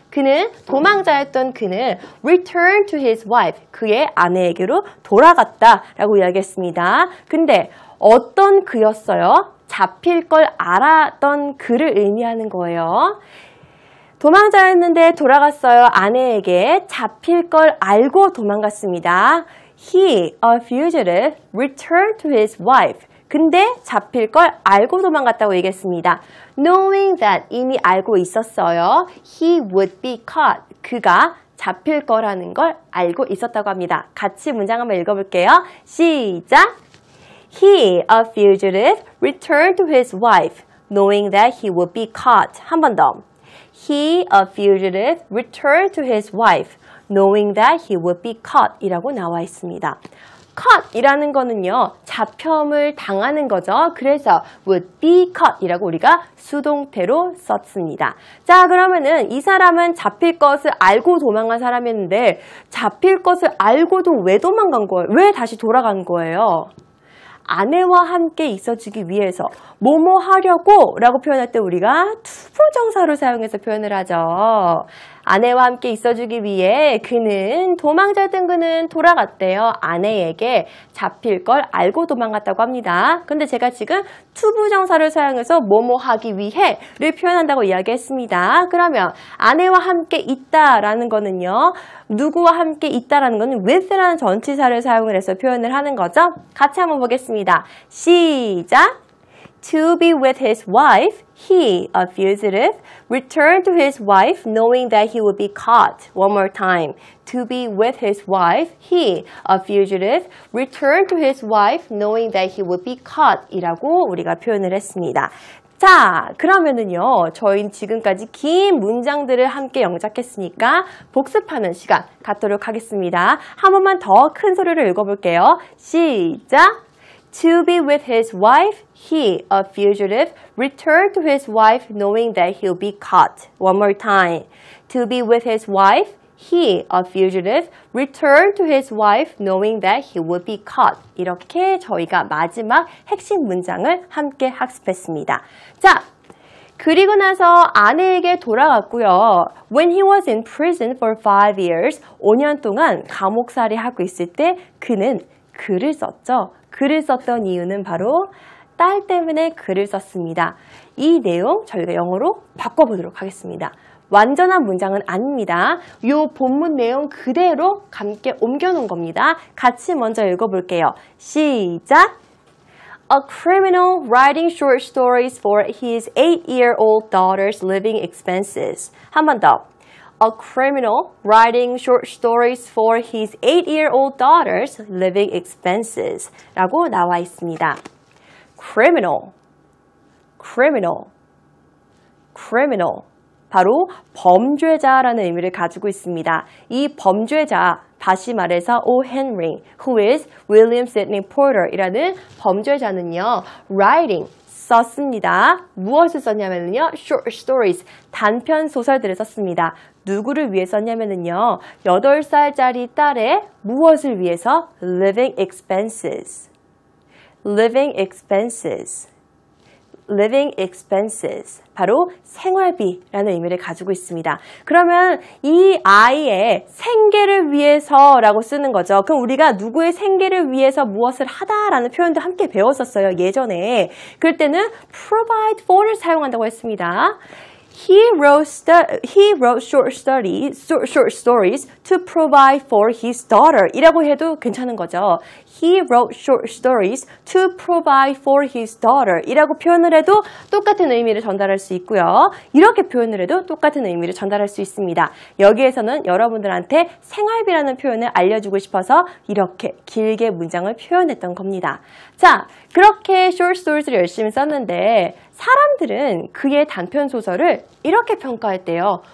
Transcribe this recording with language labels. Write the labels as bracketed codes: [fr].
[ko] 그는 도망자였던 그는 [en] return to his wife, [ko] 그의 아내에게로 돌아갔다라고 이야기했습니다. 근데 어떤 그였어요? 잡힐 걸 알았던 그를 의미하는 거예요. 도망자였는데 돌아갔어요. 아내에게 잡힐 걸 알고 도망갔습니다. [en] He, a fugitive, returned to his wife. [ko] 근데 잡힐 걸 알고 도망갔다고 얘기했습니다. [en] Knowing that, [ko] 이미 알고 있었어요. [en] He would be caught. [ko] 그가 잡힐 거라는 걸 알고 있었다고 합니다. 같이 문장 한번 읽어볼게요. 시작! [en] He, a fugitive, returned to his wife, knowing that he would be caught. [ko] 한 번 더. [en] He, a fugitive, returned to his wife, knowing that he would be caught [ko] 이라고 나와 있습니다. caught 이라는 거는요, 잡혔을 당하는 거죠. 그래서 would be caught 이라고 우리가 수동태로 썼습니다. 자, 그러면은 이 사람은 잡힐 것을 알고 도망간 사람이었는데 잡힐 것을 알고도 왜 도망간 거예요? 왜 다시 돌아간 거예요? 아내와 함께 있어주기 위해서 뭐뭐 하려고 라고 표현할 때 우리가 투부정사로 사용해서 표현을 하죠. 아내와 함께 있어주기 위해 그는 도망자였던 그는 돌아갔대요. 아내에게 잡힐 걸 알고 도망갔다고 합니다. 근데 제가 지금 투부정사를 사용해서 뭐뭐 하기 위해를 표현한다고 이야기했습니다. 그러면 아내와 함께 있다라는 거는요. 누구와 함께 있다라는 거는 with라는 전치사를 사용을 해서 표현을 하는 거죠. 같이 한번 보겠습니다. 시작! [en] To be with his wife, he, a fugitive, returned to his wife knowing that he would be caught. One more time. To be with his wife, he, a fugitive, returned to his wife knowing that he would be caught. [ko] 이라고 우리가 표현을 했습니다. 자, 그러면은요, 저희는 지금까지 긴 문장들을 함께 영작했으니까 복습하는 시간 갖도록 하겠습니다. 한 번만 더 큰 소리로 읽어볼게요. 시작! [en] To be with his wife, he, a fugitive, returned to his wife knowing that he'll be caught. One more time. To be with his wife, he, a fugitive, returned to his wife knowing that he would be caught. [ko] 이렇게 저희가 마지막 핵심 문장을 함께 학습했습니다. 자, 그리고 나서 아내에게 돌아갔고요. [en] When he was in prison for 5 years, [ko] 5년 동안 감옥살이 하고 있을 때 그는 글을 썼죠. 글을 썼던 이유는 바로 딸 때문에 글을 썼습니다. 이 내용 저희가 영어로 바꿔보도록 하겠습니다. 완전한 문장은 아닙니다. 이 본문 내용 그대로 함께 옮겨놓은 겁니다. 같이 먼저 읽어볼게요. 시작! [en] A criminal writing short stories for his 8-year-old daughter's living expenses. [ko] 한 번 더. [en] A criminal writing short stories for his 8-year-old daughter's living expenses [ko] 라고 나와 있습니다. criminal, criminal, criminal 바로 범죄자라는 의미를 가지고 있습니다. 이 범죄자, 다시 말해서 O. [en] Henry, who is William Sidney Porter [ko] 이라는 범죄자는요, [en] writing, [ko] 썼습니다. 무엇을 썼냐면요. short stories, 단편 소설들을 썼습니다. 누구를 위해 썼냐면요. 8살짜리 딸의 무엇을 위해서? [en] living expenses. living expenses. living expenses. [ko] 바로 생활비라는 의미를 가지고 있습니다. 그러면 이 아이의 생계를 위해서라고 쓰는 거죠. 그럼 우리가 누구의 생계를 위해서 무엇을 하다라는 표현도 함께 배웠었어요. 예전에. 그럴 때는 provide for를 사용한다고 했습니다. [en] He wrote short stories to provide for his daughter [ko] 이라고 해도 괜찮은 거죠. [en] He wrote short stories to provide for his daughter [ko] 이라고 표현을 해도 똑같은 의미를 전달할 수 있고요. 이렇게 표현을 해도 똑같은 의미를 전달할 수 있습니다. 여기에서는 여러분들한테 생활비라는 표현을 알려주고 싶어서 이렇게 길게 문장을 표현했던 겁니다. 자, 그렇게 short stories를 열심히 썼는데 사람들은 그의 단편 소설을 이렇게 평가했대요.